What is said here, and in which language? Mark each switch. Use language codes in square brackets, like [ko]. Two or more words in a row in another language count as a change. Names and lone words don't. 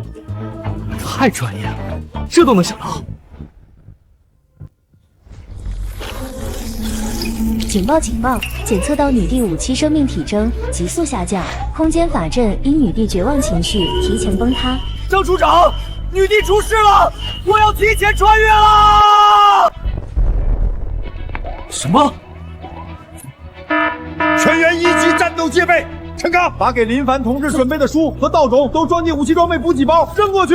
[zh] 太專業了，這都能想到。警報！警報！檢測到女帝5期生命體徵急速下降，空間法陣因女帝絕望情緒提前崩塌。張處長，女帝出事了！我要提前穿越了！什么？全员一级战斗戒备。陈刚，把给林凡同志准备的书和道种都装进武器装备补给包，扔过去。